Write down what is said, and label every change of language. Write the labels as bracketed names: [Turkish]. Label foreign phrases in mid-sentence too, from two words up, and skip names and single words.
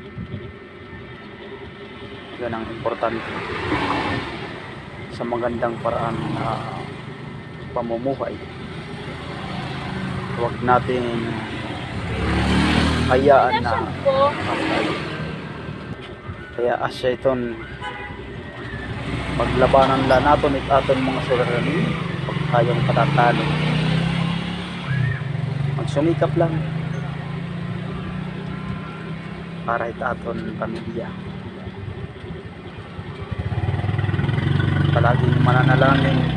[Filipino] Yan ang importante sa magandang paraan na pamumuhay. Huwag natin hayaan na kaya [Bantoanon] asya iton paglabanan la naton it aton mga suliranin. [Filipino] Huwag tayong patatalo, magsumikap lang para [Bantoanon] it aton pamilya. [Filipino] Palaging mananalangin.